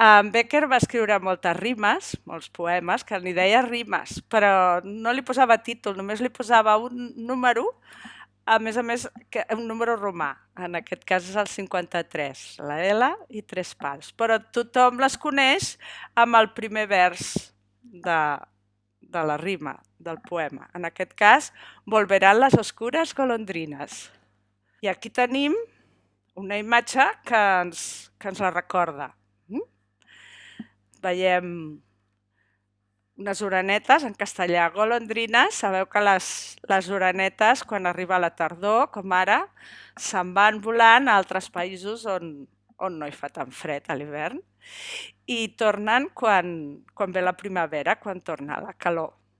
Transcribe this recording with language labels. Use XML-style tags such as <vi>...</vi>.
<ca>Bécquer va escriure moltes rimes, molts poemes, que n'hi deia rimes, però no li posava títol, només li posava un número, a més, un número romà. En aquest cas és el 53, la L i 3 pals. Però tothom les coneix amb el primer vers de la rima, del poema. En aquest cas,</ca> <es>Volverán las oscuras golondrinas.</es> <ca>I aquí tenim una imatge que ens la recorda. Veiem unes orenetes, en castellà golondrines. Sabeu que les orenetes, quan arriba la tardor, com ara, se'n van volant a altres països on no hi fa tan fred a l'hivern i tornen quan ve la primavera, quan torna la calor.</ca>